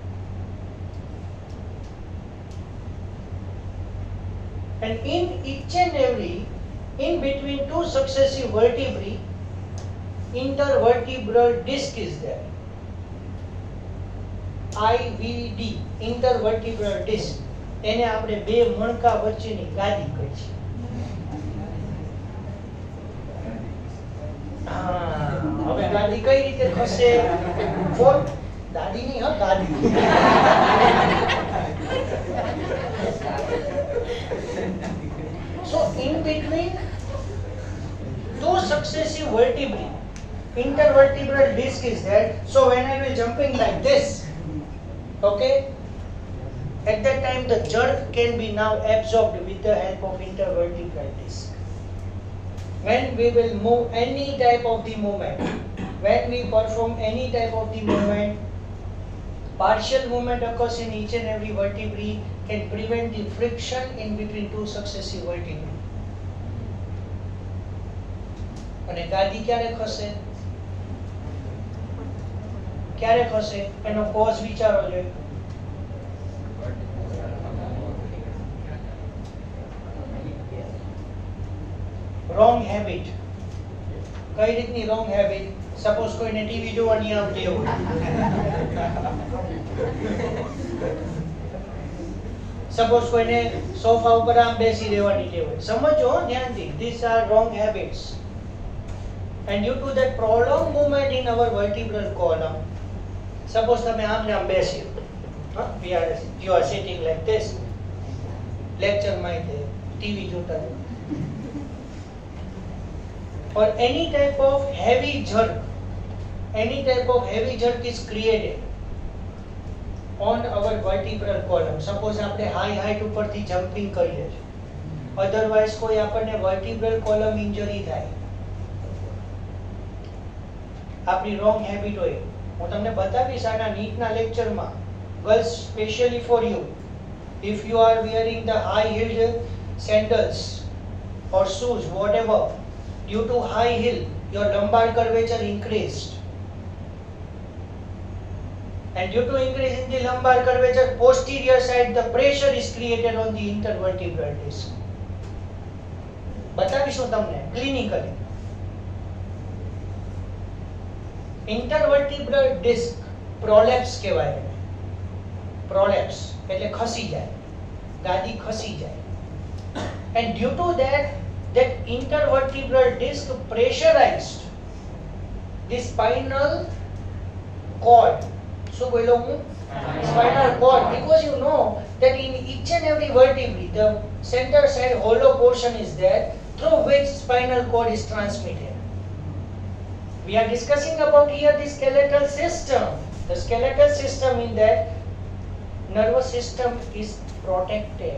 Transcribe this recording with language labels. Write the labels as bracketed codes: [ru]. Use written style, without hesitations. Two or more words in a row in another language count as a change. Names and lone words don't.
[en] And in each and every, in between two successive vertebrae, intervertebral disc is there. IVD, intervertebral disc. [gu] એને આપણે બે મણકા વચ્ચેની ગાદી કહી છે. હવે ગાદી કઈ રીતે ખસે? દાદી નહીં, હા ગાદી. [en] So in between two successive vertebrae, intervertebral disc is there. So when I will jumping like this, okay, at that time the jerk can be now absorbed with the help of intervertebral disc. When we will move any type of the movement, when we perform any type of the movement, partial movement occurs in each and every vertebrae, can prevent the friction in between two successive vertebrae. [gu] અને ગાદી ક્યારે ખસે? ક્યારે ખસે એનો કોઝ વિચારો જોઈએ. [en] wrong habit. [gu] કઈ રીતની [en] wrong habit? [gu] સપોઝ કોઈને ટીવી જોવાની આવતી હોય, સપોઝ કોઈને સોફા ઉપર આમ બેસી રહેવાની ટેવ હોય. સમજો ધ્યાનથી, [en] these are wrong habits, and due to that prolonged movement in our vertebral column, suppose [gu] તમે આમ ને આમ બેસી, [en] you are sitting like this, [gu] lecture માં ટીવી જોતા હોય, [en] or any type of heavy jerk is created on our vertebral column. [gu] Suppose આપણે [en] high height [gu] ઉપરથી jumping કરીએ છીએ, otherwise કોઈ આપણને [en] vertebral column injury [gu] થાય, આપણી [en] wrong habit [gu] હોય. હું તમને બતાવીશ આના નીટના લેક્ચરમાં. [en] Girls, specially for you, if you are wearing the high heeled sandals or shoes, whatever, due to high heel your lumbar curvature increased, and due to increase in the lumbar curvature, posterior side the pressure is created on the intervertebral disc. [gu] બતાવીશું તમને ક્લિનિકલી. [en] intervertebral disc prolapse કહેવાય. [gu] prolapse એટલે ખસી જાય, ગાદી ખસી જાય, [en] and due to that intervertebral disc pressurized the spinal cord. So [gu] બોલો હું [en] spinal cord, because you know that in each and every vertebrae the center side hollow portion is there through which spinal cord is transmitted. We are discussing about here the skeletal system. The skeletal system, in that nervous system is protected.